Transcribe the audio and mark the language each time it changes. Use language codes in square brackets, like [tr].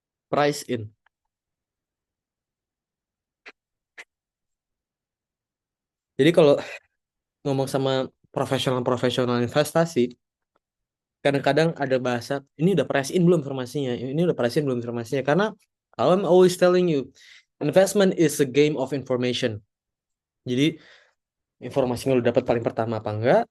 [en] Price in. [id] Jadi kalau ngomong sama profesional-profesional investasi, kadang-kadang ada bahasa, ini udah price in belum informasinya? Ini udah price in belum informasinya? Karena [en] I'm always telling you, investment is a game of information. [id] Jadi informasinya lu dapat paling pertama apa enggak?